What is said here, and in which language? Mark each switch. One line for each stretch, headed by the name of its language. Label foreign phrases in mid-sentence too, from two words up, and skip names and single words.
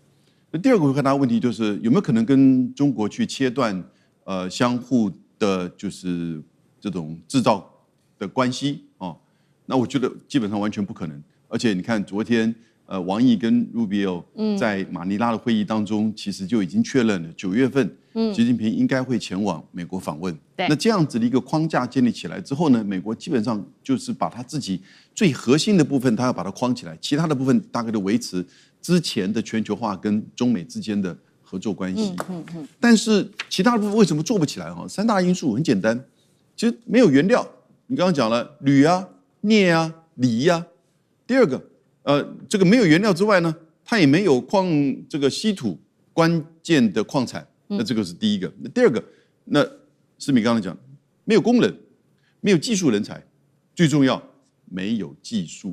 Chinese: 那第二個回答問題就是有沒有可能跟中國去切斷相互的，就是這種製造的關係哦？那我覺得基本上完全不可能。而且你看昨天王毅跟 Rubio 在馬尼拉的會議當中，其實就已經確認了9月份習近平應該會前往美國訪問。那這樣子的一個框架建立起來之後呢，美國基本上就是把他自己最核心的部分，他要把它框起来，其他的部分大概都維持之前的全球化跟中美之間的合作關係。但是其他的部分為什麼做不起來？三大因素很簡單，其實沒有原料。你剛剛講了鋁啊、鎳啊、鋰啊。第二個，這個沒有原料之外呢，它也沒有這個稀土關鍵的礦產，那這個是第一個。那第二個，那思敏剛才講，沒有工人，沒有技術人才，最重要沒有技術。